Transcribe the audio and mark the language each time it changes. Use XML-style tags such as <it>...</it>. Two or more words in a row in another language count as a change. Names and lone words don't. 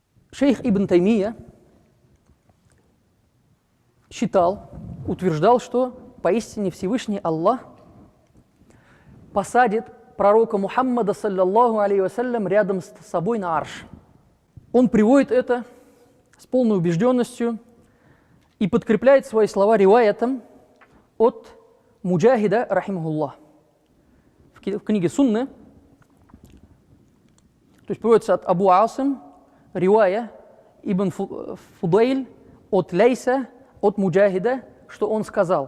<ru>Шейх Ибн Таймия утверждал, что поистине Всевышний Аллах посадит пророка Мухаммада,</ru> <ar>صلى الله عليه وسلم,</ar> <ru>рядом с собой на арш. Он приводит это с полной убежденностью и подкрепляет свои слова риваятом от Муджахида, рахимахуллах. В книге Сунны, то есть приводится от Абу Асим, ривая Ибн Фудейль от Лейса, от Муджахида, что он сказал.</ru>